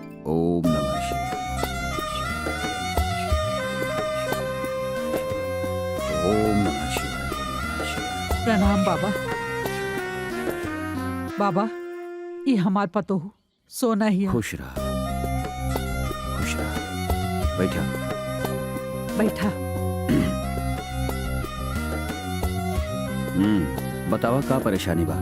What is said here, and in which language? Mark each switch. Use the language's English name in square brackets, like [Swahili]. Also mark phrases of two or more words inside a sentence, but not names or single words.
[Sanskrit] ओम नमः शिवाय। ओम नमः शिवाय। ओम नमः शिवाय। [Bhojpuri] प्रणाम बाबा। बाबा ये हमार पतो हो सोना ही है। खुश रहा, खुश रहा। बैठा बैठा। बतावा का परेशानी बा?